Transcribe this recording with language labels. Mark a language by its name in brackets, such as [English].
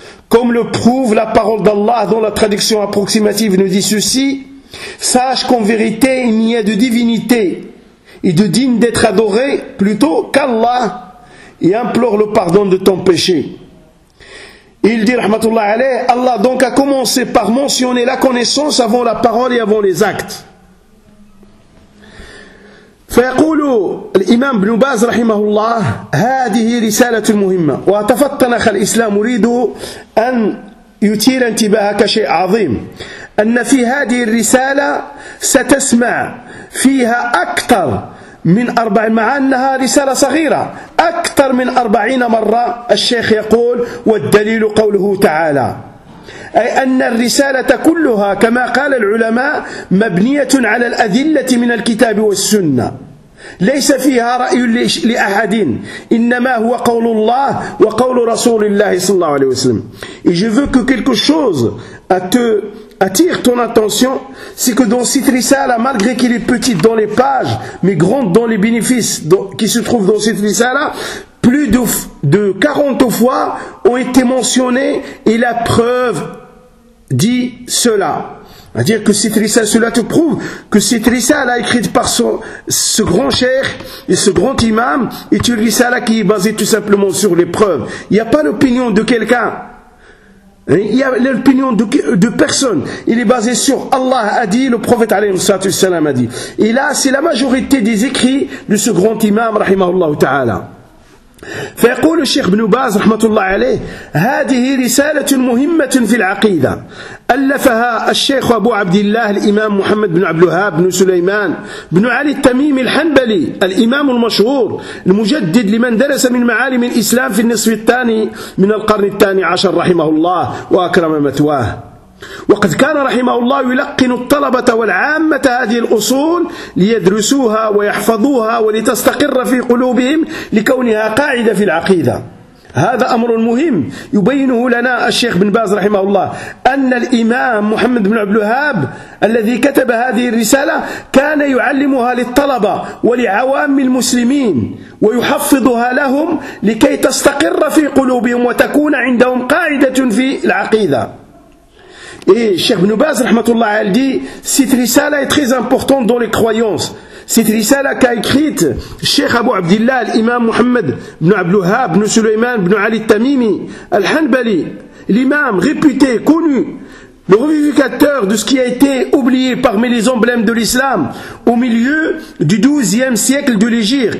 [French] Comme le prouve la parole d'Allah dont la traduction approximative nous dit ceci, sache qu'en vérité il n'y a de divinité et de digne d'être adoré plutôt qu'Allah et implore le pardon de ton péché. Il dit, rahmatullah alayh, Allah donc a commencé par mentionner la connaissance avant la parole et avant les actes. [Arabic] فيقول الإمام ابن باز رحمه الله هذه رسالة مهمة وتفطن أخ الإسلام أريد أن يثير انتباهك شيء عظيم أن في هذه الرسالة ستسمع فيها أكثر من 40 مع أنها رسالة صغيرة أكثر من 40 مرة الشيخ يقول والدليل قوله تعالى أي أن الرسالة كلها كما قال العلماء مبنية على الأدلة من الكتاب والسنة ليس فيها رأي لأحد إنما هو قول الله وقول رسول الله صلى الله عليه وسلم [French] Et je veux que quelque chose attire ton attention, c'est que dans cette risala, malgré qu'il est petite dans les pages, mais grande dans les bénéfices qui se trouvent dans cette risala, plus de 40 fois ont été mentionnés et la preuve dit cela. C'est-à-dire que cette risale, cela te prouve que cette risale a écrite par ce grand cheikh et ce grand imam est une risale qui est basée tout simplement sur les preuves. Il n'y a pas l'opinion de quelqu'un. Il y a l'opinion de personne. Il est basé sur Allah a dit, le prophète alayhi salam a dit. Et là, c'est la majorité des écrits de ce grand imam, rahimahullah ta'ala. [Arabic] فيقول الشيخ ابن باز رحمة الله عليه هذه رسالة مهمة في العقيدة ألفها الشيخ أبو عبد الله الإمام محمد بن عبد الوهاب بن سليمان بن علي التميمي الحنبلي الإمام المشهور المجدد لمن درس من معالم الإسلام في النصف الثاني من القرن الثاني عشر رحمه الله وأكرم مثواه وقد كان رحمه الله يلقن الطلبة والعامة هذه الأصول ليدرسوها ويحفظوها ولتستقر في قلوبهم لكونها قاعدة في العقيدة هذا أمر مهم يبينه لنا الشيخ بن باز رحمه الله أن الإمام محمد بن عبد الوهاب الذي كتب هذه الرسالة كان يعلمها للطلبة ولعوام المسلمين ويحفظها لهم لكي تستقر في قلوبهم وتكون عندهم قاعدة في العقيدة [French] Et Cheikh Ibn Baz, rahmatullah, elle dit, cette risala est très importante dans les croyances. Cette risala qu'a écrite Cheikh Abu Abdillah, l'imam Muhammad ibn Abdul Wahhab, ibn Sulayman, ibn Ali al-Tamimi, al-Hanbali, l'imam réputé, connu, le revivificateur de ce qui a été oublié parmi les emblèmes de l'islam au milieu du 12e siècle de l'Hégire.